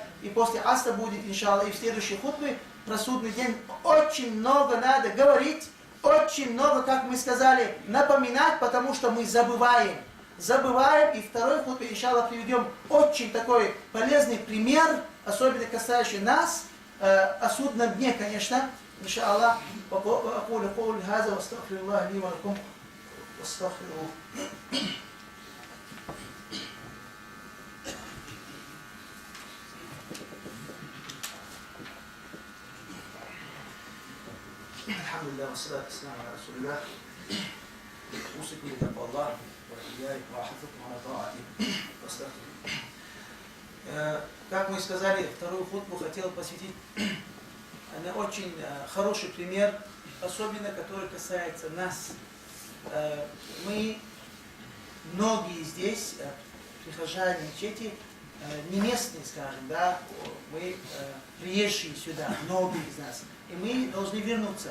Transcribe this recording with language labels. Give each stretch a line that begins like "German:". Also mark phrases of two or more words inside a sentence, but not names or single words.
Russian: И после аста будет, иншаллах, и в следующей хутбе про судный день очень много надо говорить, очень много, как мы сказали, напоминать, потому что мы забываем. И второй хутбе, иншаллах, приведем очень такой полезный пример, особенно касающий нас, о судном дне, конечно.
Arabic: Иншаллах, أقول قولي هذا وأستغفر الله لي ولكم وأستغفره. الحمد لله والصلاة والسلام على رسول الله. أوصيكم بتقوى الله وإياي وحفظكم على طاعته وأستغفر.
Russian: Как мы сказали, вторую хутбу хотел посвятить на очень хороший пример, особенно который касается нас. Мы многие здесь, прихожане мечети, не местные, скажем, да, мы приезжие сюда, многие из нас, и мы должны вернуться.